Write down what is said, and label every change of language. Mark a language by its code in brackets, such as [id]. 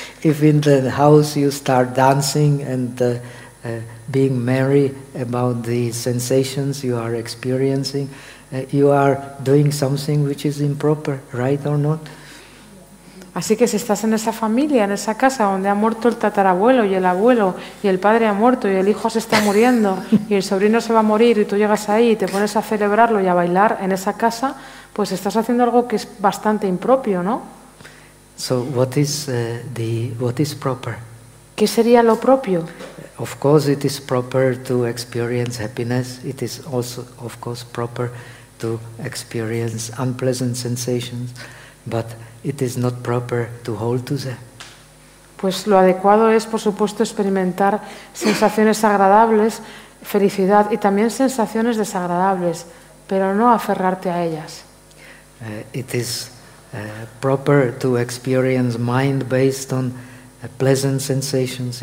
[en] If in the house you start dancing and being merry about the sensations you are experiencing, you are doing something which is improper, right or not? [es] Así que si estás en esa familia, en esa casa donde ha muerto el tatarabuelo y el abuelo y el padre ha muerto y el hijo se está muriendo y el sobrino se va a morir y tú llegas ahí y te pones a celebrarlo y a bailar en esa casa, pues estás haciendo algo que es bastante impropio, ¿no? [en] So what is what is proper? [es] ¿Qué sería lo propio? [en] Of course it is proper to experience happiness. It is also of course proper to experience unpleasant sensations, but it is not proper to hold to them. [es] Pues lo adecuado es, por supuesto, experimentar sensaciones agradables, felicidad y también sensaciones desagradables, pero no aferrarte a ellas. [en] It is proper to experience mind based on pleasant sensations.